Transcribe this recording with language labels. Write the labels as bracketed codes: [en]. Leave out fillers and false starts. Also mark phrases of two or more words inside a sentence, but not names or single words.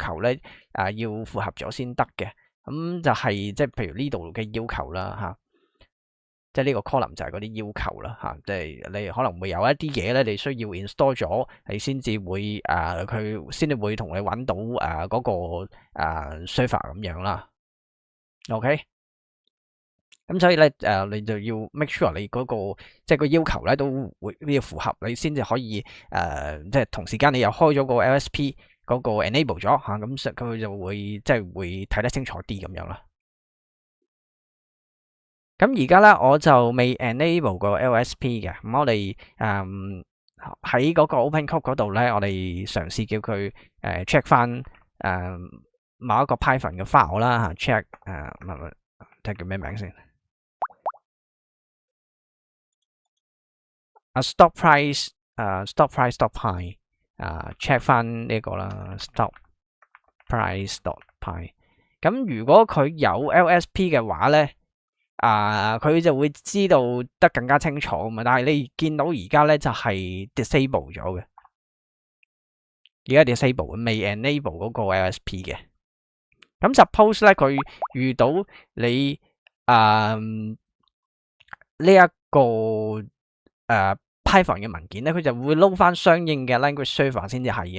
[yue] 求咧要符合咗先得嘅，咁就係即係譬如呢度嘅要求啦即係呢個 column 就係嗰啲要求啦即係你可能會有一啲嘢咧，你需要 install 咗，你先至會佢先至會同你揾到嗰個server 咁樣啦。OK，咁所以咧你就要 [en] make sure [yue] 你嗰個即係個要求咧都會要符合，你先至可以即係同時間你又開咗個 LSP 嗰個 enable 咗咁佢就會即係會睇得清楚啲咁樣啦。咁而家咧我就未 enable 個 LSP 嘅，咁我哋喺嗰個 OpenCode 嗰度咧，我哋嘗試叫佢check 翻某一個 Python 嘅 file 啦check 睇叫咩名先 [en] stop price stop price dot pi [yue] check 翻呢個啦 [en] stop price dot pi。 [yue] 咁如果佢有 LSP 嘅話咧，佢就會知道得更加清楚嘛。但係你見到而家咧就係 disable 咗嘅，而家 disable 未 enable 嗰個 LSP 嘅。咁 suppose 咧佢遇到你呢一個Python 嘅文件咧，佢就會撈翻相應嘅 [en] language server [yue] 先至係嘅。